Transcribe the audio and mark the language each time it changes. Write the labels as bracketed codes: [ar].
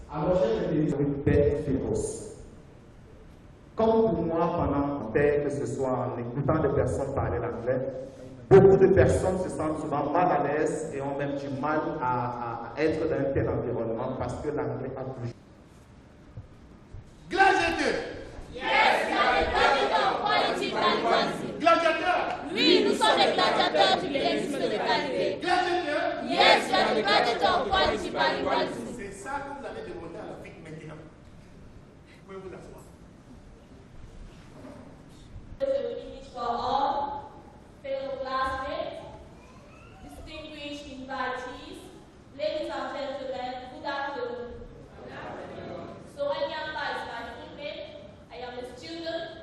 [fr] Alors j'ai été une bête féroce. Comme pour moi, pendant que ce soit en écoutant des personnes parler l'anglais, beaucoup de personnes se sentent souvent mal à l'aise et ont même du mal à être dans un tel environnement parce que l'anglais a toujours. Gladiateur. [en] Yes, gladiator, quality and quantity. [fr] Gladiateur. Oui, nous sommes des gladiateurs du bilinguisme de qualité. Gladiateur. [en] Yes, we are the gladiator, quality and quantity. [fr] C'est ça que vous allez demander à l'Afrique maintenant. Vous pouvez vous asseoir. [en] English for all, fellow classmates, distinguished invitees, ladies and gentlemen, good afternoon. So Enyamba is my full name. I am a student.